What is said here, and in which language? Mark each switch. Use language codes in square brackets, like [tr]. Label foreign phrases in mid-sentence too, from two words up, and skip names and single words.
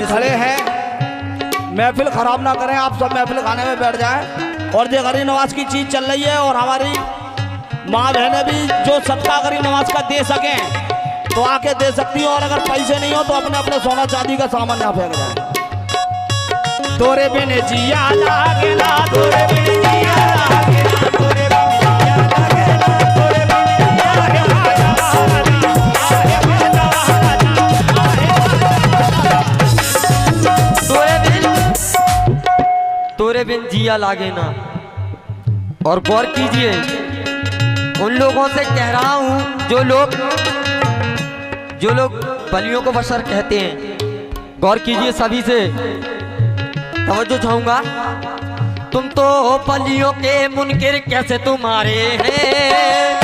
[hi] से खड़े हैं, महफिल खराब ना करें, आप सब महफिल खाने में बैठ जाएं। और जो गरीब नवाज की चीज चल रही है और हमारी माँ बहनें भी जो सदका गरीब नवाज का दे सकें तो आके दे सकती हो, और अगर पैसे नहीं हो तो अपने अपने सोना चांदी का सामान यहाँ फेंक जाए। तोरे बिन जिया लागे ना, तोरे बिन जिया लागे ना, तोरे बिन जिया लागे ना, तोरे बिन जिया लागे ना, तोरे बिन जिया लागे ना। और गौर कीजिए, उन लोगों से कह रहा हूं जो लोग बलियों को बशर कहते हैं। गौर कीजिए, सभी से तवज्जो चाहूंगा। तुम तो हो बलियों के मुनकिर कैसे तुम्हारे हैं,